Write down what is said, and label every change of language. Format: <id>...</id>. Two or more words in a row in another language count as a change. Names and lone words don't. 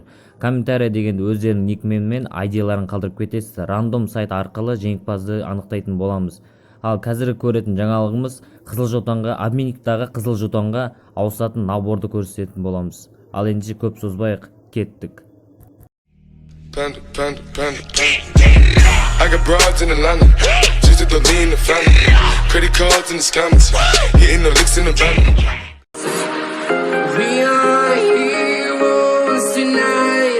<kk>Комментарий дегенде өздерінің никнейм мен айдиларын қалдырып кетесіздер. Рандом сайт арқылы жеңімпазды анықтайтын боламыз. Ал қазіргі көретін жаңалығымыз қызыл жетонға, обменниктағы қызыл жетонға ауысатын наборды көрсететін боламыз. Ал ендеше көп созбайық, кеттік.</kk> <en>Panda, panda, panda, panda. I got broads in Atlanta, just to lean the family. Credit cards in the scammers, hitting the licks in the van. We are heroes tonight.</en>